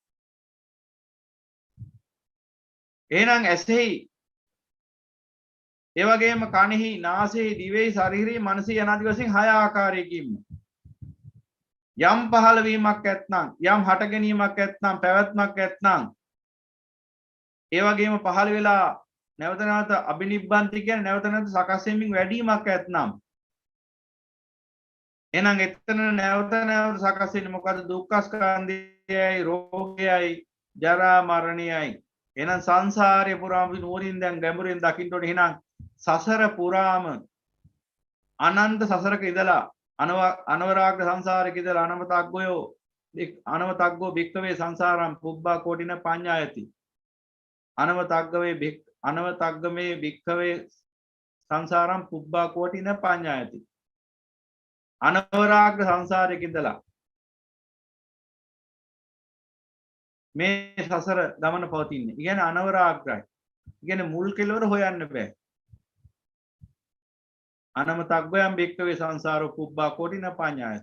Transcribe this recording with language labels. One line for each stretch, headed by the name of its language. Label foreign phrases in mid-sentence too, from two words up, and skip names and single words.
Sinhala: එහෙනම් ඇසෙහි ඒ වගේම කනෙහි නාසයෙහි දිවෙහි ශරීරෙහි මනසේ යනාදි වශයෙන් 6 ආකාරයකින් යම් පහළ වීමක් ඇත්නම් යම් හට ගැනීමක් ඇත්නම් පැවැත්මක් ඇත්නම් ඒ වගේම පහළ වෙලා නැවත නැවත අබිනිබ්බන්ති කියන්නේ නැවත නැවත සකස් වෙමින් වැඩිවීමක් ඇත්නම් එහෙනම් එතන නැවත නැවත සකස් වෙන්නේ මොකද්ද? දුක්ඛ ස්කන්ධයයි රෝගයයි ජරා මරණයයි. එහෙනම් සංසාරේ පුරාම නුවරින් දැන් ගැඹුරින් දකින්න ඕනේ. එහෙනම් සසර පුරාම අනන්ත සසරක ඉඳලා අනවරාග සංසාරේ ඉඳලා
Pali: අනවතග්ගෝ භික්ඛවේ සංසාරම් පුබ්බා කෝටින පඤ්ඤායති. අනවතග්ගමේ භික්ඛවේ සංසාරම් පුබ්බා කෝටින පඤ්ඤායති.
Sinhala: අනවරාග සංසාරේ ඉඳලා මේ සසර ගමන පවතින්නේ. ඒ කියන්නේ අනවරාග්‍රයි. ඒ කියන්නේ මුල් කෙලවර හොයන්න බෑ.
Pali: අනමතග්ගයන් බික්කවේ සංසාරෝ පුබ්බා කෝටින පඤ්ඤායති.